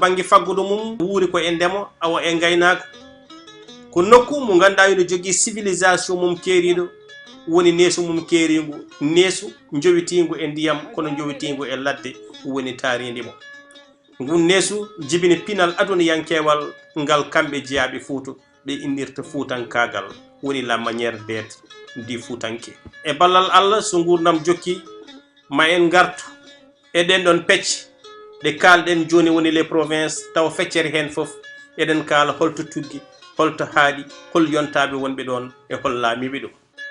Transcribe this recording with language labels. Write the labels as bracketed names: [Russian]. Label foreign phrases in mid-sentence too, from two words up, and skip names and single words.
[Fula] banggue faggudu mum wuuri ko e ndemo awa e gaynaka ko nokku mo ganduɗa ino jogui civilisation mum keeriɗo woni neesu mum keerigu neesu jowitigu e ndiyam kono jowitigu e ladde woni taaridi mo ngun neesu jibini pinal aduna yankewal ngal kamɓe jeeyaɓe Fouta ɓe innirta fuutankagal woni [French] la manière d'être [Fula] di fuutanke e ballal Allah so gurdam jokki ma en gartu e ɗen ɗon pecce ɗe kalɗen joni woni [French] les provinces [Fula] taw feccere hen foof eɗen kaala holto tuggi holto haaɗi hol yontaɓe wonɓe ɗon e hol laamiɓe ɗum